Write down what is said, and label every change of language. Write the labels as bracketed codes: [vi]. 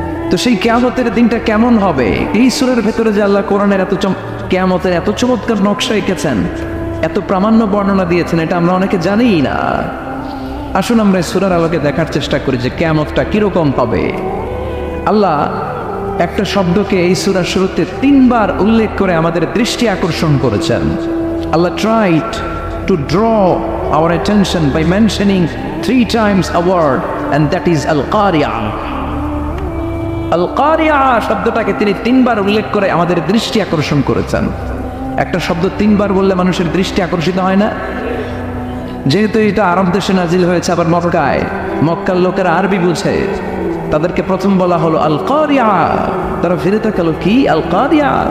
[bn] তো সেই কিয়ামতের দিনটা কেমন হবে? এই সূরার ভেতরে যে আল্লাহ কোরআনের কিয়ামতের এত চমৎকার নকশা এঁকেছেন, এত প্রামাণ্য বর্ণনা দিয়েছেন, এটা আমরা অনেকে জানিই না। আসুন আমরা সূরার আলোকে দেখার চেষ্টা করি যে কিয়ামতটা কিরকম হবে। আল্লাহ একটা শব্দকে এই সূরার শুরুতে 3বার উল্লেখ করে আমাদের দৃষ্টি আকর্ষণ করেছেন। [en] Allah tried to draw our attention by mentioning 3 times a word, and that is al-qari'ah. [bn] আল-কারিয়া শব্দটাকে তিনি 3বার উল্লেখ করে আমাদের দৃষ্টি আকর্ষণ করেছেন। একটা শব্দ 3বার বললে মানুষের দৃষ্টি আকর্ষিত হয় না? যেহেতু এটা আরব দেশে নাজিল হয়েছে, আবার মক্কায়, মক্কার লোকেরা আরবি বুঝে, তাদেরকে প্রথম বলা হলো আল-কারিয়া, তারা ফিরে তাকালো, কি আল-কারিয়া?